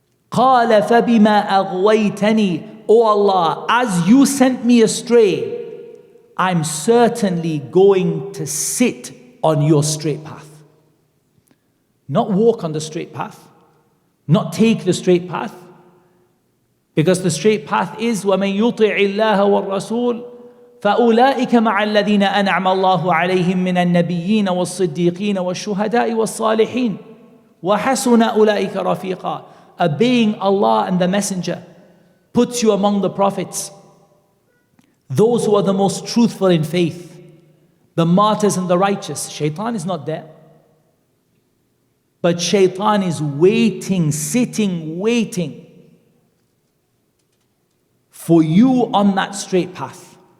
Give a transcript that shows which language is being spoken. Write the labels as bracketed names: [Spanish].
[Arabic] قَالَ فَبِمَا أَغْوَيْتَنِي. [English] O Allah, as you sent me astray, I'm certainly going to sit on your straight path. Not walk on the straight path. Not take the straight path. Because the straight path is [Arabic] وَمَنْ يُطِعِ اللَّهَ وَالرَّسُولِ فَأُولَٰئِكَ مَعَ الَّذِينَ أَنْعَمَ اللَّهُ عَلَيْهِمْ مِنَ النَّبِيِّينَ وَالصِّدِّيقِينَ وَالشُّهَدَاءِ وَالصَّالِحِينَ وَحَسُنَ أُولَٰئِكَ رَفِيقًا. [English] Obeying Allah and the Messenger puts you among the prophets, those who are the most truthful in faith, the martyrs and the righteous. Shaytan is not there. But Shaytan is waiting, sitting, waiting for you on that straight path.